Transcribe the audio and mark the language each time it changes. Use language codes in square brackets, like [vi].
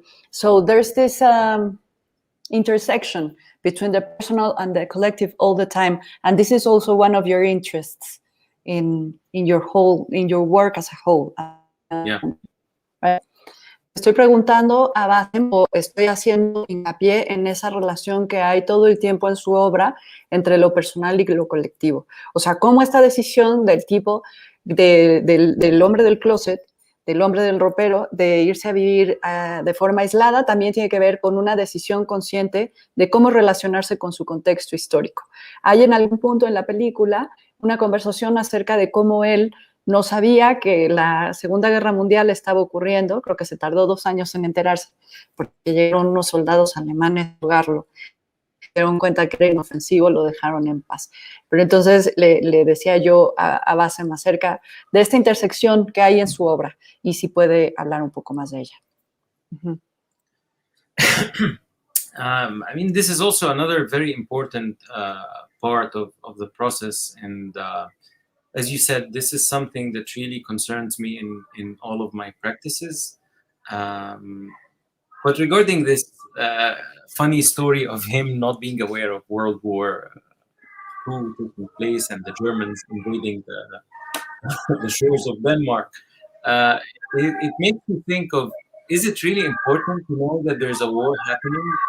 [en] So there's this intersection between the personal and the collective all the time. And this is also one of your interests in your work as a whole. Right? [es] Estoy preguntando a Bassem, o estoy haciendo hincapié en esa relación que hay todo el tiempo en su obra entre lo personal y lo colectivo. O sea, cómo esta decisión del tipo del hombre del closet, del hombre del ropero, de irse a vivir de forma aislada, también tiene que ver con una decisión consciente de cómo relacionarse con su contexto histórico. Hay en algún punto en la película una conversación acerca de cómo él no sabía que la Segunda Guerra Mundial estaba ocurriendo. Creo que se tardó 2 años en enterarse, porque llegaron unos soldados alemanes a jugarlo. Se dieron cuenta que era inofensivo, lo dejaron en paz. Pero entonces le decía yo a Bassem acerca de esta intersección que hay en su obra, y si puede hablar un poco más de ella. Uh-huh. [en] I mean, this is also another very important part of the process, and as you said, this is something that really concerns me in all of my practices. But regarding this funny story of him not being aware of World War II taking place and the Germans invading the shores of Denmark, it makes me think of, is it really important to know that there's a war happening?